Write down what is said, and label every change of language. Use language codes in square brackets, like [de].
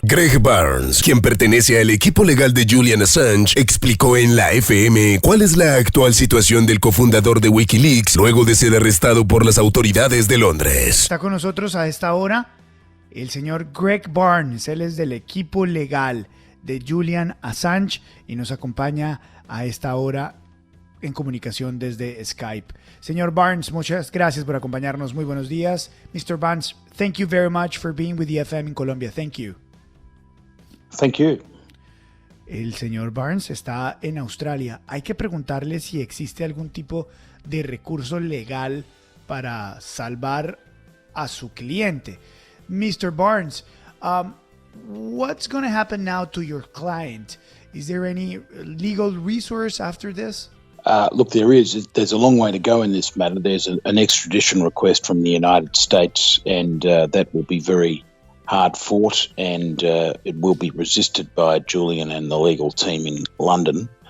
[es] Greg Barnes, quien pertenece al equipo legal de Julian Assange, explicó en la FM cuál es la actual situación del cofundador de Wikileaks luego de ser arrestado por las autoridades de Londres. Está con nosotros a esta hora el señor Greg Barnes. Él es del equipo legal de Julian Assange y nos acompaña a esta hora en comunicación desde Skype. Señor Barnes, muchas gracias por acompañarnos. Muy buenos días. Mr. [en] Barnes, thank you very much for being with the FM in Colombia. Thank you. Thank you. [es] El señor Barnes está en Australia. Hay que preguntarle si existe algún tipo de recurso legal para salvar a su cliente. [en] Mr. Barnes, what's going to happen now to your client? Is there any legal resource after this? Look, there's a long way to go in this matter. There's an extradition request from the United States, and that will be very hard fought, and it will be resisted by Julian and the legal team in London